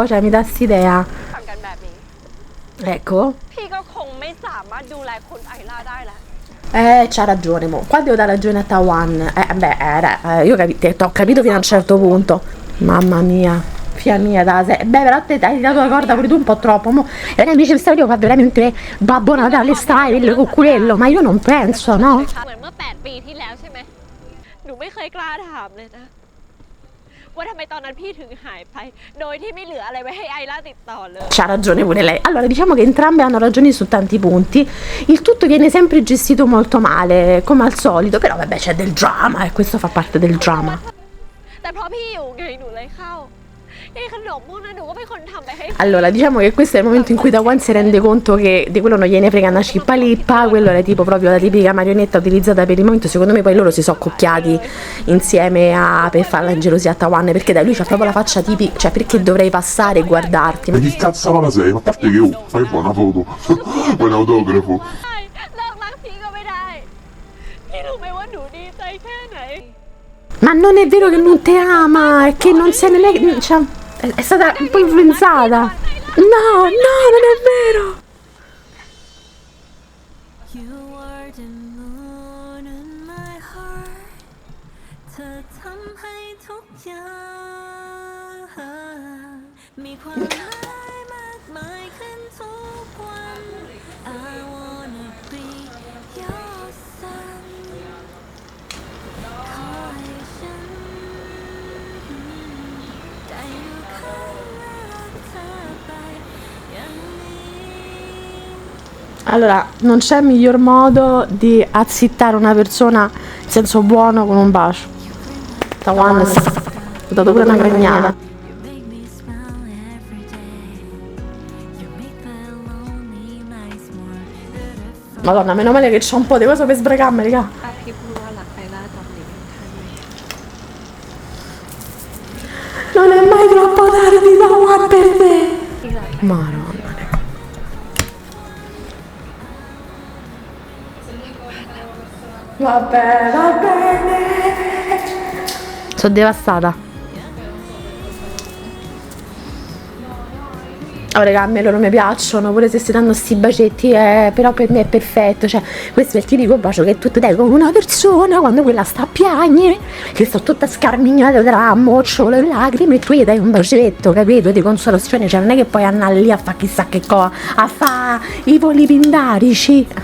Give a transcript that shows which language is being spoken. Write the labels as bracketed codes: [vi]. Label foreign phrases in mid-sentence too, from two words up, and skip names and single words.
[it] Cioè, mi dà st'idea. [th] ทำกันแบบนี้ [it] Ecco. [th] พี่ก็คงไม่สามารถดูแลคุณไอล่าได้ละ [it] C'ha ragione, mo. Qua devo dare ragione a Taiwan. Io ho capito fino a un certo punto. Mamma mia. figlia mia, beh, però te hai dato la corda pure tu un po' troppo. E lei mi dice, questa video fa veramente Babbo Natale style, cucurello, ma io non penso, no? [th] เหมือนเมื่อ8 ปีที่แล้วใช่ไหมหนูไม่เคยกล้าถามเลยนะว่าทำไมตอนนั้นพี่ถึงหายไปโดยที่ไม่เหลืออะไรไว้ให้ไอล่าติดต่อเลย [it] C'ha ragione pure lei. Allora, diciamo che entrambe hanno ragione su tanti punti. Il tutto viene sempre gestito molto male, come al solito, però vabbè, c'è del drama e questo fa parte del drama. [th] แต่เพราะพี่อยู่ไงหนูเลยเข้าไอ้ขนมพวกนั้นหนูก็เป็นคนทำไปให้ [it] Allora, diciamo che questo è il momento in cui Tawan si rende conto che di quello non gliene frega una cippa lippa, quello era tipo proprio la tipica marionetta utilizzata per il momento. Secondo me poi loro si sono accocchiati insieme per farla ingelosire a Tawan, perché dai, lui c'ha proprio la faccia tipica, cioè perché dovrei passare e guardarti? Ma chi cazzarola sei? Ma a parte che ma che buona foto. Buon autografo. [th] เลิกรักพี่ก็ไม่ได้พี่รู้ไหมว่าหนูดีใจแค่ไหน [it] Ma non è vero che non ti ama, è che non se ne lei, cioè, è stata un po' influenzata. No, no, non è vero. [en] You are the moon in my heart [th] เธอทำให้ทุกอย่างมีความหมายมากมายขึ้นทุกวัน [en] I wanna be your sun [th] ขอให้ฉันได้อยู่ข้างและรักเธอไปอย่างนี้ [it] Allora, non c'è miglior modo di azzittare una persona in senso buono con un bacio. Tawan ha dato pure una cagnata. [en] You make me smile every day. You make the lonely nights more beautiful. [it] Madonna, meno male che c'ho un po' di cose per sbracarmi, raga. [th] ถ้าพี่พูดว่ารักไอล่าตอนนี้ท่าน [it] Non è mai troppo tardi, Tawan, per me. Madonna. Vabbè, va bene. Sono devastata. Oh raga, a me loro mi piacciono, pure se si danno sti bacetti, però per me è perfetto, cioè questo è il tipico bacio che tu ti dai con una persona quando quella sta a piagne, che sto tutta scarmignata tra mocciole e lacrime e tu gli dai un bacetto, capito, di consolazione, cioè non è che poi andare lì a fare chissà che cosa, a fare i voli pindarici.